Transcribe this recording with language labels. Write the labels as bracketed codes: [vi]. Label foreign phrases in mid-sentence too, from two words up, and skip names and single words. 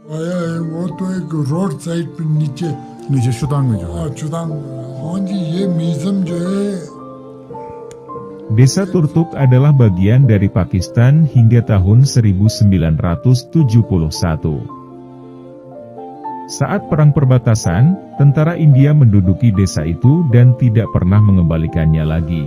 [hi] आया है वो तो एक रोड साइड पे नीचे नीचे शुतांग में जो है। चुदांग। हाँ जी, ये म्यूजियम जो है [id] Desa Turtuk adalah bagian dari Pakistan hingga tahun 1971. Saat perang perbatasan, tentara India menduduki desa itu dan tidak pernah mengembalikannya lagi.